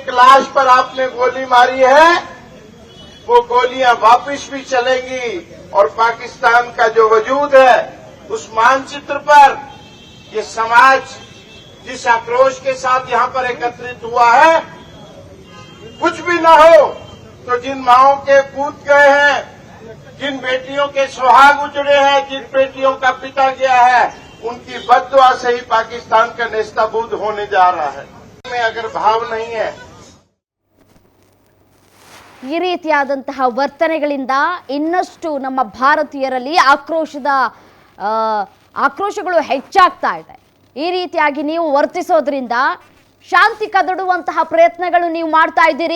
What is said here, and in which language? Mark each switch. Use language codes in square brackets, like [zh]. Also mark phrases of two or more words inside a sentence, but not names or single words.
[hi] लाश पर आपने गोली मारी है, वो गोलियां वापस भी चलेंगी, और पाकिस्तान का जो वजूद है उस मानचित्र पर ये समाज जिस आक्रोश के साथ यहाँ पर एकत्रित हुआ है, कुछ भी न हो तो जिन माओं के पूत गए हैं, जिन बेटियों के सुहाग उजड़े हैं, जिन बेटियों का पिता गया है, उनकी बद्दुआ से ही पाकिस्तान का नेस्ताबूद होने जा रहा है। में अगर भाव नहीं है, [kn] ಈ ರೀತಿಯಾದಂತಹ ವರ್ತನೆಗಳಿಂದ ಇನ್ನಷ್ಟು ನಮ್ಮ ಭಾರತೀಯರಲ್ಲಿ ಆಕ್ರೋಶಗಳು ಹೆಚ್ಚಾಗ್ತಾ ಇದೆ. ಈ ರೀತಿಯಾಗಿ ನೀವು ವರ್ತಿಸೋದ್ರಿಂದ ಶಾಂತಿ ಕದಡುವಂತಹ ಪ್ರಯತ್ನಗಳು ನೀವು ಮಾಡ್ತಾ ಇದ್ದೀರಿ.